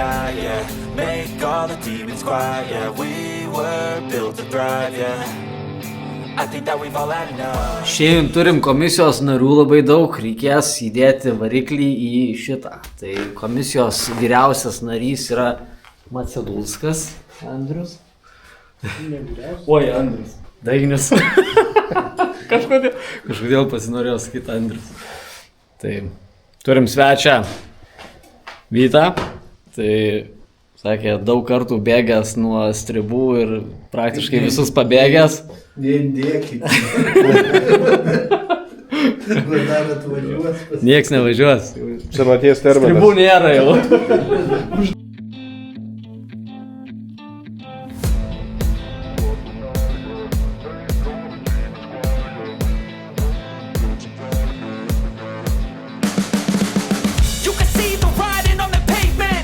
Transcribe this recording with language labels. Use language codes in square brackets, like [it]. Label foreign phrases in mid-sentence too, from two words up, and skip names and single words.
[en] night, yeah. Make all the demons quiet, yeah. We were built to thrive, yeah. I think that we've all had enough. [lt] Šiandien turim komisijos narių labai daug, reikės įdėti variklį į šitą. Tai komisijos vyriausias narys yra Macedulskas Andrius. Oi, Andrius. Daignis. Kažkodėl pasinorėjau sakyti Andrius. Tai turim svečią Vytą. Tai sakė, daug kartų bėgęs nuo stribų ir praktiškai visus pabėgęs. Neindėkit. Nieks nevažiuos. Senaties terminas. Stribų nėra jau. [en] You can see the writing on the pavement.